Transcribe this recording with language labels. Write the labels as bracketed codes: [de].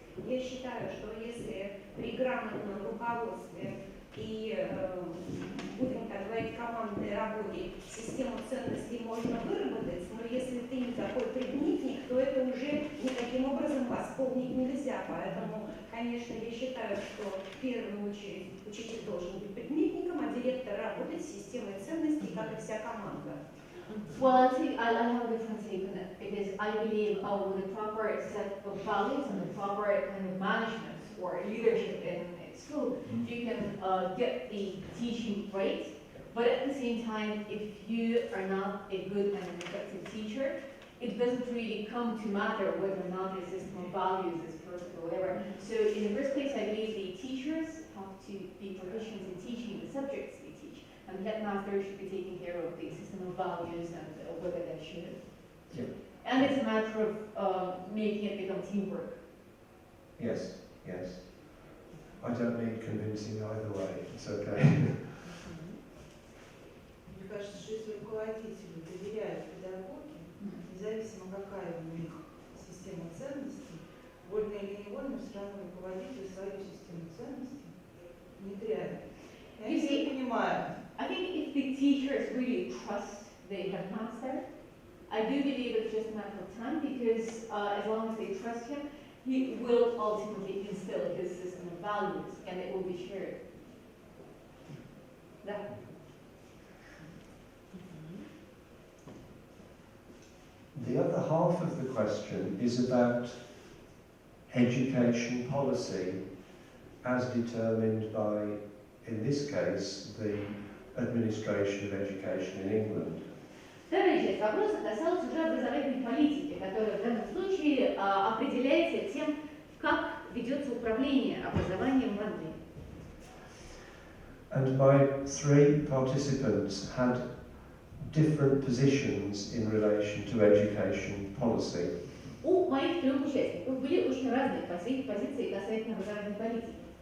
[ru] Я считаю, что если при грамотном руководстве и, будем так говорить, командной работе систему ценностей можно выработать, но если ты не такой предметник, то это уже никаким образом восполнить нельзя. Поэтому, конечно, я считаю, что в первую очередь учитель должен быть предметником, а директор работать с системой ценностей, как и вся команда. [en] Well, I have a different take on it because I believe with a proper set of values and a proper kind of management or leadership in school, you can get the teaching right. But at the same time, if you are not a good and an effective teacher, it doesn't really come to matter whether or not the system of values is perfect or whatever. So in the first place, I believe the teachers have to be proficient in teaching the subjects they teach. And the headmaster should be taking care of the system of values and whether that should. Yeah. And it's a matter of making it become teamwork. Yes, yes. I don't need convincing either way. It's okay. [ru] Мне кажется, что если руководители доверяют педагоге, независимо какая у них система ценностей, вольно или невольно, все равно руководитель свою систему ценностей внедряет. Я не понимаю. [en] I think if the teachers really trust the headmaster, I do believe it's just a matter of time because as long as they trust him, he will ultimately instill his system of values and it will be shared. [ru] Да. [en] The other half of the question is about education policy as determined by, in this case, the administration of education in England. [ru] Вторая часть вопроса касалась уже образовательной политики, которая в данном случае определяется тем, как ведется управление образованием в Англии. [en] And my three participants had different positions in relation to education policy. [ru] У моих трех участников были очень разные позиции касательно образовательной политики.